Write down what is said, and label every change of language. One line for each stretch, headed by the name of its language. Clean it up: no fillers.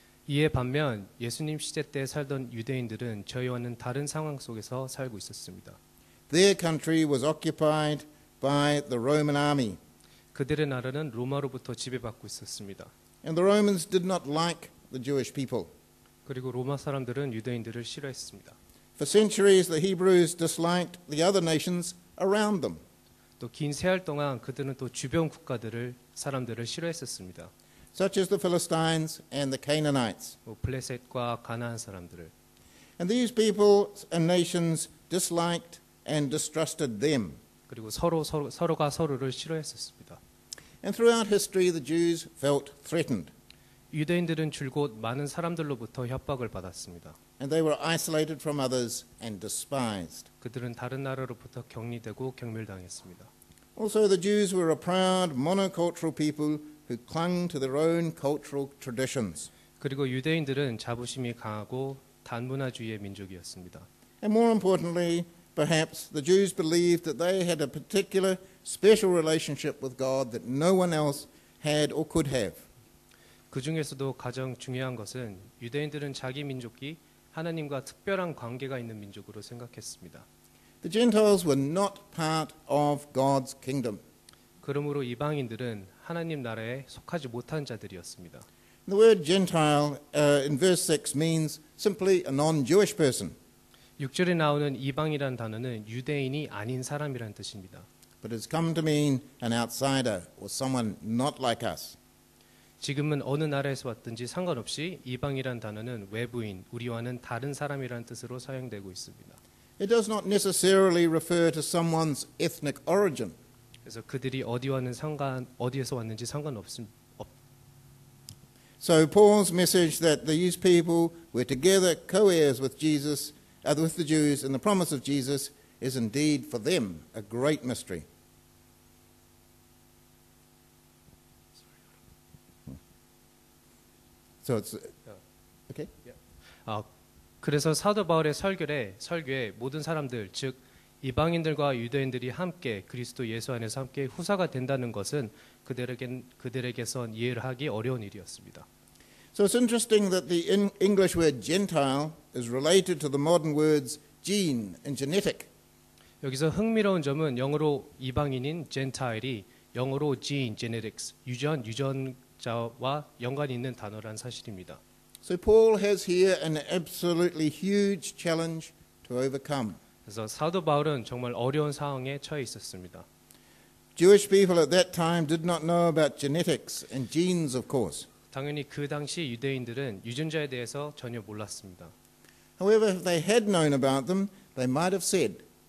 Korean: 이에 반면 예수님 시대 때 살던 유대인들은 저희와는 다른 상황 속에서 살고 있었습니다.
English: Their country was occupied by the Roman army.
Korean: 그들의 나라는 로마로부터 지배받고 있었습니다.
English: And the Romans did not like the Jewish people.
Korean: 그리고 로마 사람들은 유대인들을 싫어했습니다.
English: For centuries, the Hebrews disliked the other nations around them.
Korean: 또 긴 세월 동안 그들은 또 주변 사람들을 싫어했었습니다.
English: Such as the Philistines and the Canaanites.
Korean: 블레셋과 가나안 사람들을.
English: And these peoples and nations disliked and distrusted them.
Korean: 그리고 서로가 서로를 싫어했었습니다.
English: And throughout history, the Jews felt threatened.
Korean: 유대인들은 줄곧 많은 사람들로부터 협박을 받았습니다.
English: And they were isolated from others and despised.
Korean: 그들은 다른 나라로부터 격리되고 경멸당했습니다.
English: Also, the Jews were a proud monocultural people who clung to their own cultural traditions.
Korean: 그리고 유대인들은 자부심이 강하고 단문화주의의 민족이었습니다.
English: And more importantly, perhaps the Jews believed that they had a particular special relationship with God that no one else had or could have.
Korean: 그 중에서도 가장 중요한 것은 유대인들은 자기 민족이 하나님과 특별한 관계가 있는 민족으로 생각했습니다.
English: The Gentiles were not part of God's kingdom.
Korean: 그러므로 이방인들은 하나님 나라에 속하지 못한 자들이었습니다.
English: The word Gentile in verse 6 means simply a non-Jewish person.
Korean: 6절에 나오는 이방이라는 단어는 유대인이 아닌 사람이라는 뜻입니다.
English: But it's come to mean an outsider or someone not like us.
Korean: 지금은 어느 나라에서 왔든지 상관없이 이방이란 단어는 외부인, 우리와는 다른 사람이라는 뜻으로 사용되고 있습니다.
English: It does not necessarily refer to someone's ethnic origin.
Korean: 그래서 그들이 어디에서 왔는지 상관없습니다.
English: So Paul's message that these people were together co-heirs with Jesus, with the Jews, in the promise of Jesus, is indeed for them a great mystery. So it's okay.
Korean: 그래서 사도 바울의 설교에 모든 사람들, 즉 이방인들과 유대인들이 함께 그리스도 예수 안에서 함께 후사가 된다는 것은 그들에게선 이해를 하기 어려운 일이었습니다.
English: So it's interesting that the English word Gentile is related to the modern words gene and genetic.
Korean: 여기서 흥미로운 점은 영어로 이방인인 Gentile이 영어로 gene, genetics, 유전자와 연관이 있는 단어란 사실입니다.
English: So Paul has here an absolutely huge challenge to overcome.
Korean: 그래서 사도 바울은 정말 어려운 상황에 처해 있었습니다.
English: Jewish people at that time did not know about genetics and genes, of course.
Korean: 당연히 그 당시 유대인들은 유전자에 대해서 전혀 몰랐습니다.
English: However, if they had known about them, they might have said,